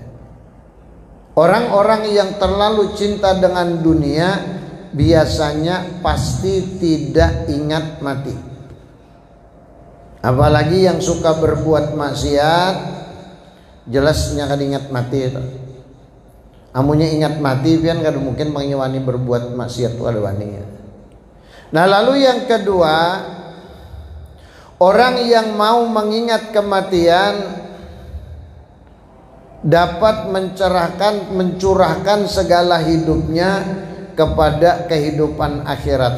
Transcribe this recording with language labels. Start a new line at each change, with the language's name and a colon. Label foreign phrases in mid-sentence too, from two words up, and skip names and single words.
Indonesian: Orang-orang yang terlalu cinta dengan dunia biasanya pasti tidak ingat mati. Apalagi yang suka berbuat maksiat, jelasnya kan ingat mati itu.
Banjar: Amunya ingat mati pian kada mungkin mengiwani berbuat maksiat kada wani.
Indonesian: Nah, lalu yang kedua, orang yang mau mengingat kematian dapat mencurahkan segala hidupnya kepada kehidupan akhirat.